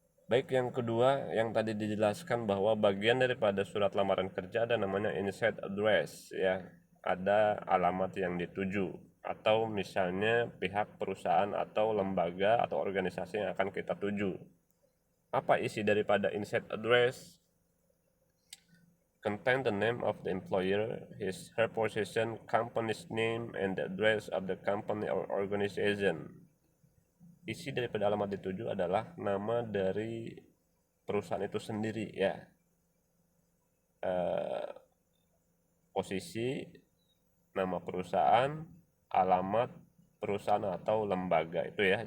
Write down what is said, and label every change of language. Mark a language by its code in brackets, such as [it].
[id] Baik, yang kedua yang tadi dijelaskan bahwa bagian daripada surat lamaran kerja ada namanya inside address ya. Ada alamat yang dituju, atau misalnya pihak perusahaan atau lembaga atau organisasi yang akan kita tuju. Apa isi daripada inside address? [en] Contain the name of the employer, her position, company's name, and the address of the company or organization. [id] Isi daripada alamat dituju adalah nama dari perusahaan itu sendiri ya, posisi, nama perusahaan, alamat perusahaan atau lembaga itu ya.